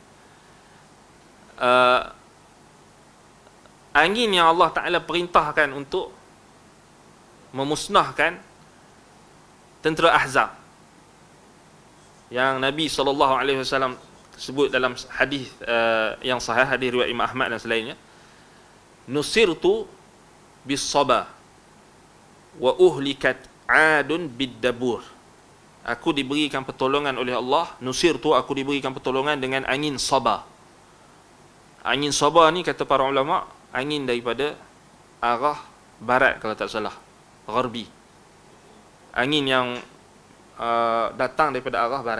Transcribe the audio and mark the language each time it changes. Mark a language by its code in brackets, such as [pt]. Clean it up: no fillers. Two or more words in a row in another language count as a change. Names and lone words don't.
[ms] Angin yang Allah Ta'ala perintahkan untuk memusnahkan tentera Ahzab, yang Nabi SAW sebut dalam hadis yang sahih, hadis riwayat Imam Ahmad dan selainnya, [ar] nusirtu bis-saba wa uhlikat 'adun bid-dabur. [ms] Aku diberikan pertolongan oleh Allah, nusirtu, aku diberikan pertolongan dengan angin Sabah. Angin sabah ni kata para ulama, angin daripada arah barat kalau tak salah, gharbi. Angin yang datang daripada arah barat.